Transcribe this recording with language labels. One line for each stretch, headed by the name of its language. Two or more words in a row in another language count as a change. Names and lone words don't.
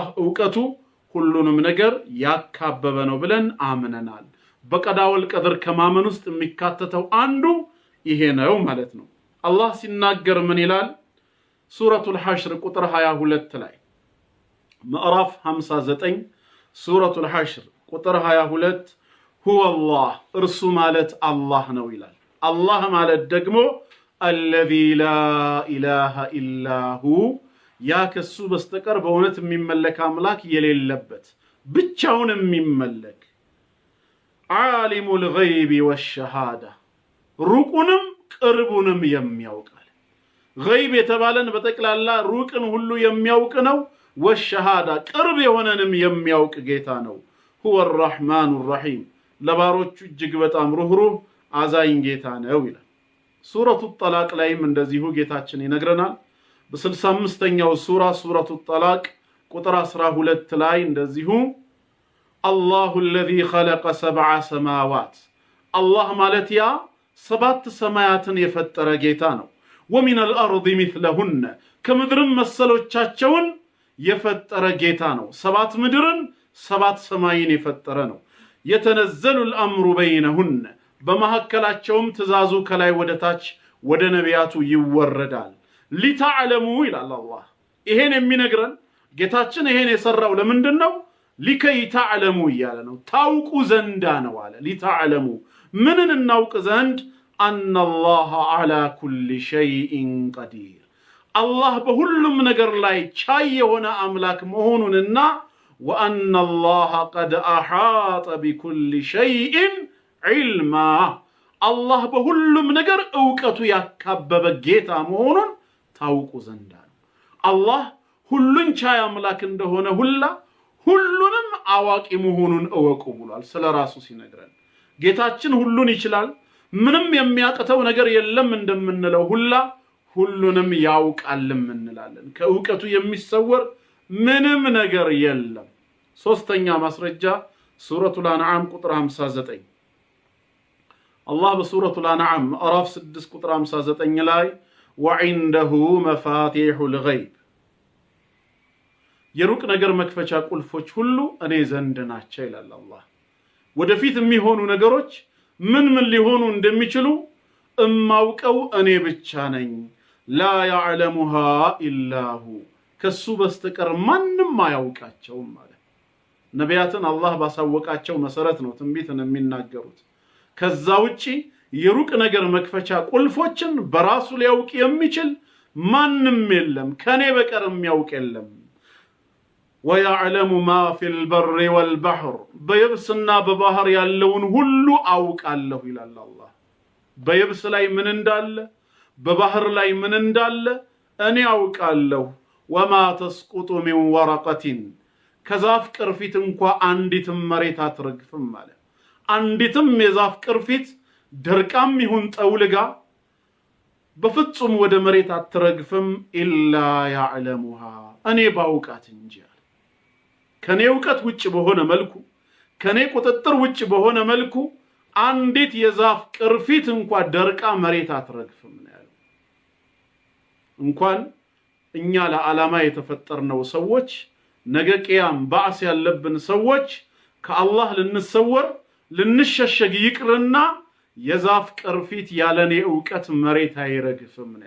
Amharic: ዕውቀቱ ሁሉንም ነገር ያካበበ ነው ብለን አምነናል
Arabic: بالقضاء والقدر
Amharic: ከማመን ውስጥ የሚካተተው አንዱ ይሄ ነው ማለት ነው አላህ ሲናገር ምን ይላል ሱረቱል ሐሽር ቁጥር 22 ላይ ምዕራፍ 59 ሱረቱል ሐሽር ቁጥር 22
Arabic: هو الله
Amharic: እርሱ ማለት አላህ ነው ይላል አላህ ማለት ደግሞ
Arabic: الذي لا اله الا هو
Amharic: ያ ከሱ በስተቀር በእውነት የሚመለክ አምላክ የሌለበት ብቻውን የሚመለክ
Arabic: عالم الغيب والشهاده
Amharic: ሩቁንም ቅርቡንም የሚያውቃል غيب የተባለን በተክላላ ሩቅን ሁሉ የሚያውቅ ነው والشهاده ቅርብ የሆነንም የሚያውቅ ጌታ ነው
Arabic: هو الرحمن الرحيم
Amharic: ለባሮቹ እጅግ በጣም ሩህሩህ አዛኝ ጌታ ነው ይላል ሱረቱ ጠላቅ ላይም እንደዚሁ ጌታችን ይነግረናል በ65ኛው ሱረቱ ጠላቅ ቁጥር 12 ላይ እንደዚሁ
Arabic: الله الذي خلق 7 سماوات الله
Amharic: ማለት ያ 7 ሰማያትን የፈጠረ ጌታ ነው
Arabic: ومن الارض مثلهن
Amharic: ከምድርም መሰሎቻቸውን የፈጠረ ጌታ ነው 7 ምድርን 7 ሰማይን የፈጠረ ነው
Arabic: يتنزل الامر بينهن
Amharic: በመሐከላቸውም ትእዛዙ ከላይ ወደ ታች ወደ ነቢያቱ ይወረዳል
Arabic: لتعلموا الى الله
Amharic: ይሄን የሚነግረን ጌታችን ይሄን የሰራው ለምንድነው
Arabic: لكي تعلموا
Amharic: ይያለ ነው ታውቁ ዘንዳ ነው አለ لتعلموا ምንን እናውቅ ዘንድ
Arabic: ان الله على كل شيء قدير الله
Amharic: በሁሉም ነገር ላይ ቻይ የሆነ አምላክ መሆኑንና
Arabic: وان الله قد احاط بكل شيء علما الله
Amharic: በሁሉም ነገር ዕውቀቱ ያካበበ ጌታ መሆኑን ታውቁ ዘንዳ ነው አላህ ሁሉን ቻይ አምላክ እንደሆነ ሁሉንም አዋቂ መሆኑን እወቁ ብሏል ስለራሱ ሲነግረን ጌታችን ሁሉን ይችላል ምንም የሚያቀተው ነገር የለም እንደምንለው ሁሉንም ያውቃልም እንላለን ከዕውቀቱ የሚሰወር ምንም ነገር የለም ሶስተኛ ማስረጃ ሱረቱል አንዓም ቁጥር 59 አላህ በሱረቱል አንዓም ምዕራፍ 6 ቁጥር 59 ላይ
Arabic: وعنده مفاتيح الغيب
Amharic: የሩቅ ነገር መክፈቻ ቁልፎች ሁሉ እኔ ዘንድ ናቸው ይላል አላህ ወደፊት የሚሆኑ ነገሮች ምን ሊሆኑ እንደሚችሉ እማውቀው እኔ ብቻ ነኝ
Arabic: لا يعلمها الا هو
Amharic: ከሱ በስተቀር ማንንም አያውቃቸውም ማለት ነቢያትን አላህ ባሳወቃቸው መሰረት ነው ትንቢትን የሚናገሩት ከዛ ውጪ የሩቅ ነገር መክፈቻ ቁልፎችን በራሱ ሊያውቅ የሚችል ማንንም የለም ከኔ በቀር የሚያውቅ የለም
Arabic: ويعلم ما في البر والبحر
Amharic: በየብስና በባህር ያለውን ሁሉ አውቃለሁ ይላል አላህ በየብስ ላይ ምን እንዳለ በባህር ላይ ምን እንዳለ እኔ አውቃለሁ
Arabic: وما تسقط من ورقة
Amharic: ከዛፍ ቅርፊት እንኳን አንዲትም መሬት አትረግፍም ማለት አንዲትም የዛፍ ቅርፊት ደርቃም ይሁን ጠውልጋ በፍጹም ወደ መሬት አትረግፍም
Arabic: إلا يعلمها
Amharic: እኔ ባውቃት እንጂ ከኔ ዕውቀት ውጭ በሆነ መልኩ ከኔ ቁጥጥር ውጭ በሆነ መልኩ አንዲት የዛፍ ቅርፊት እንኳን ደርቃ መሬት አትረግፍም ነው ያለው እንኳን እኛ ለዓላማ የተፈጠርነው ሰዎች ነገ ቂያም ባዕስ ያለብን ሰዎች ከአላህ ልንሰወር ልንሸሸግ ይቅርና የዛፍ ቅርፊት ያለኔ ዕውቀት መሬት አይረግፍም ነው